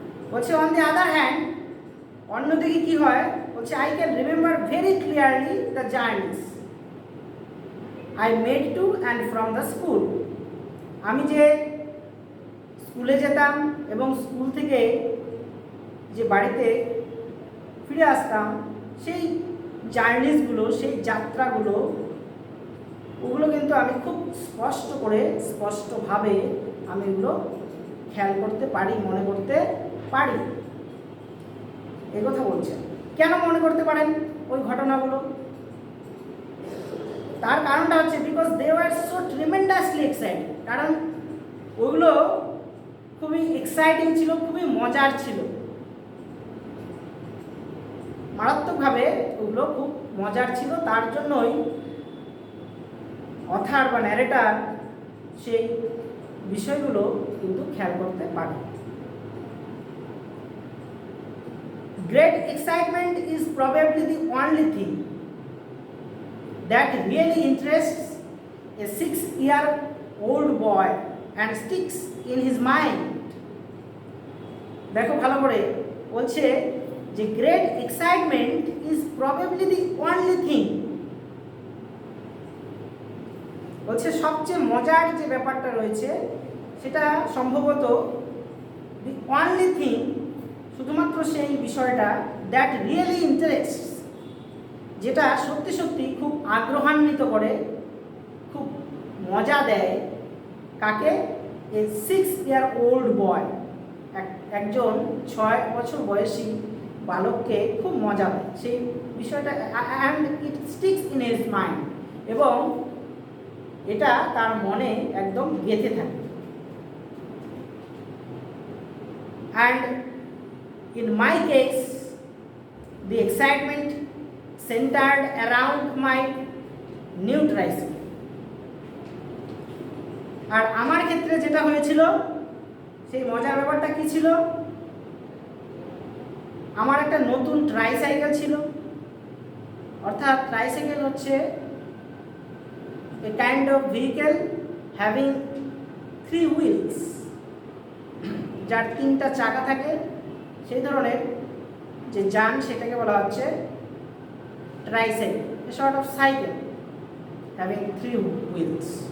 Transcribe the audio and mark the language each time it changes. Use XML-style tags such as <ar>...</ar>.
<bn>বলছে</bn> <en>on the other hand,</en> <bn>অন্যদিকে কি হয়, বলছে</bn> <en>I can remember very clearly the journeys I made to and from the school.</en> <bn>আমি যে স্কুলে যেতাম এবং স্কুল থেকে যে বাড়িতে ফিরে আসতাম, সেই জার্নিসগুলো, সেই যাত্রাগুলো, ওগুলো কিন্তু আমি খুব স্পষ্টভাবে আমি এগুলো খেয়াল করতে পারি, মনে করতে পারি, এই কথা বলছেন। কেন মনে করতে পারেন ওই ঘটনাগুলো? তার কারণটা হচ্ছে</bn> <en>because they were so tremendously exciting,</en> <bn>কারণ ওগুলো খুবই এক্সাইটিং ছিল, খুবই মজার ছিল, মারাত্মকভাবে ওগুলো খুব মজার ছিল। তার জন্যই অথার বা ন্যারেটার সেই বিষয়গুলো কিন্তু খেয়াল করতে পারে।</bn> <en>Great excitement is probably the only thing that really interests a 6-year old boy and sticks in his mind.</en> <bn>দেখো ভালো করে বলছে যে</bn> <en>great excitement is probably the only thing,</en> <bn>বলছে সবচেয়ে মজার যে ব্যাপারটা রয়েছে সেটা সম্ভবত</bn> <en>the only thing,</en> <bn>শুধুমাত্র সেই বিষয়টা</bn> <en>that really interests,</en> <bn>যেটা সত্যি সত্যি খুব আগ্রহান্বিত করে, খুব মজা দেয় কাকে?</bn> <en>a 6-year-old boy,</en> <bn>একজন 6 বছর বয়সী বালককে খুব মজা দেয় সেই বিষয়টা,</bn> <en>and it sticks in his mind,</en> <bn>এবং এটা তার মনে একদম গেঁথে থাকে।</bn> <en>And in my case the excitement centered around my new tricycle.</en> <bn>আর আমার ক্ষেত্রে যেটা হয়েছিল সেই মজার ব্যাপারটা কি ছিল? আমার একটা নতুন ট্রাইসাইকেল ছিল, অর্থাৎ ট্রাইসাইকেল হচ্ছে</bn> <en>a kind of vehicle having 3 wheels,</en> <bn>যার 3টা চাকা থাকে, সেই ধরনের যে যান সেটাকে বলা হচ্ছে tricycle,</bn> <en>a sort of cycle having 3 wheels.</en>